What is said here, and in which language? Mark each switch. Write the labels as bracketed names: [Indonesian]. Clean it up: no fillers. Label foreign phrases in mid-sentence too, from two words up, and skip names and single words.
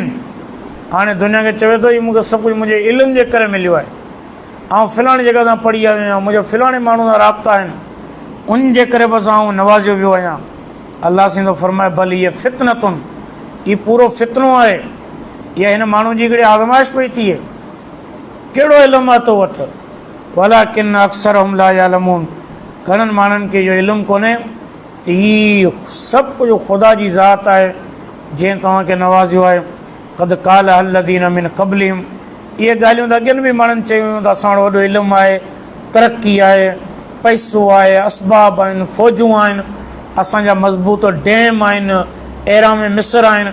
[Sindhi] हाणे दुनिया खे चवे थो हीउ मूंखे सभु कुझु मुंहिंजे इल्म जे करे मिलियो आहे, ऐं फिलाणी जॻह तां पढ़ी आयो आहियां, मुंहिंजो फिलाणे माण्हू सां राब्ता आहिनि, उन जे करे बसि आउं नवाज़ियो वियो आहियां। अलाह सिंधो फरमाए [Arabic] بل هي فتنة, [Sindhi] हीउ पूरो फितनो आहे, इहा हिन माण्हू जी हिकिड़ी आज़माइश पई थिए। कहिड़ो इल्मु आहे तो वटि, [Arabic] ولكن أكثرهم لا يعلمون, [Sindhi] घणनि माण्हुनि खे इहो इल्मु कोन्हे त हीउ सभु कुझु ख़ुदा जी ज़ात आहे जंहिं तव्हांखे नवाज़ियो आहे। [Arabic] قد قال الذين من قبلهم, [Sindhi] इहे ॻाल्हियूं त अॻियनि बि माण्हुनि चयूं त असां वटि वॾो इल्मु आहे, तरक़ी आहे, पैसो आहे, असबाब आहिनि, फ़ौजूं आहिनि, असांजा मज़बूत डैम आहिनि, एराम मिस्र आहिनि।